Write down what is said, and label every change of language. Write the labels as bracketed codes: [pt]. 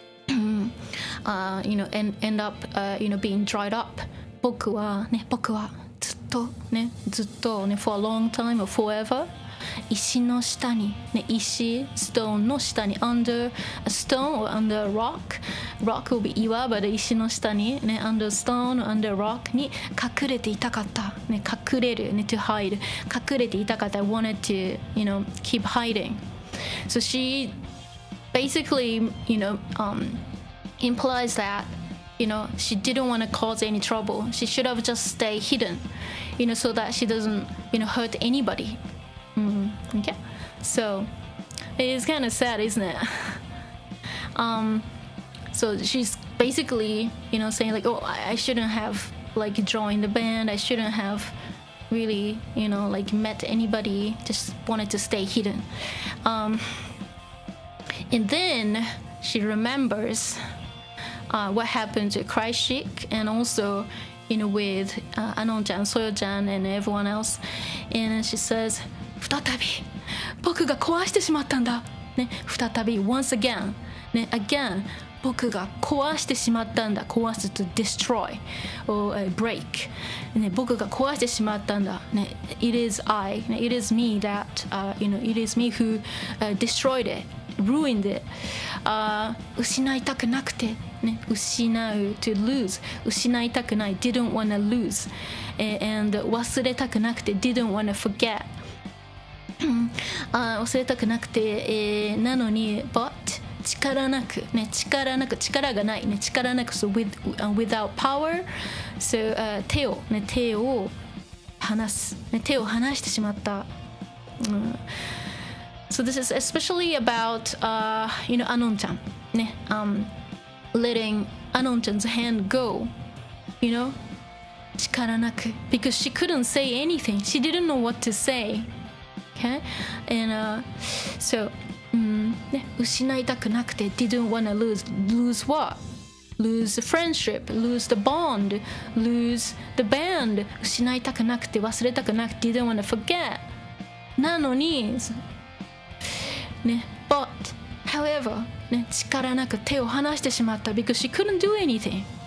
[en] end up、being dried up [ja] 僕はずっとね [en] for a long time or forever [ja] 石の下に、ね、石 stone の下に [en] under a stone or under a rock will be [ja] 岩場で石の下に、ね、under stone or under rock に隠れていたかった、ね、隠れる、ね、to hide 隠れていたかった [en] I wanted to keep hiding. So she basically implies that she didn't want to cause any trouble. She should have just stayed hidden, so that she doesn't hurt anybody. Okay, so it is kind of sad, isn't it? So she's basically saying like, oh, I shouldn't have like joined the band. I shouldn't have really like met anybody. Just wanted to stay hidden. And then she remembers what happened to Crychick and also with Anon-chan, Soyo-chan and everyone else. [ja] And she says 再び僕が壊してしまったんだ、ね、再び once again、ね、again 僕が壊してしまったんだ壊す to destroy or break、ね、僕が壊してしまったんだ、ね、 [en] it is I、ね、it is me that、it is me who、destroyed it ruined it、 [ja] 失いたくなくて、ね、失う to lose 失いたくない [en] didn't wanna lose、and [ja] 忘れたくなくて [en] didn't wanna forget [ja] 忘れたくなくて、なのに but 力なく、ね、力がない、ね、力なく so without power so、手を離す、ね、手を離してしまった、 [en] So this is especially about Anon-chan ね、letting Anon-chan's hand go, [ja] 力なく [en] because she couldn't say anything. She didn't know what to say. Okay? And so ね、 [ja] 失いたくなくて [en] didn't want to lose what? Lose the friendship, lose the bond, lose the band. [ja] 失いたくなくて忘れたくなくて [en] didn't want to forget. [ja] なのにね、but [en] However, ね、 [ja] 力なく手を離してしまった [en] because she couldn't do anything.